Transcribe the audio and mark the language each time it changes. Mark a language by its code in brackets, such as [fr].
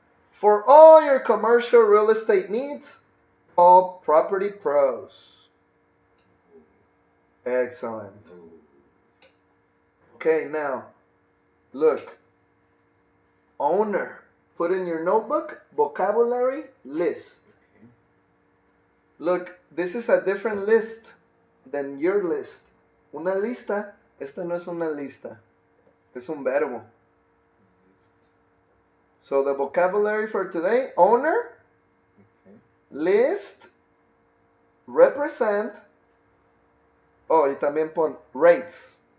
[en] For all your commercial real estate needs, call Property Pros. Excellent. Okay, now, look. Owner. Put in your notebook, vocabulary list. Okay. Look, this is a different list than your list. [es] Una lista, esta no es una lista. Es un verbo. [en] So the vocabulary for today, owner, Okay. list, represent, oh, [es] y también pon [en] rates.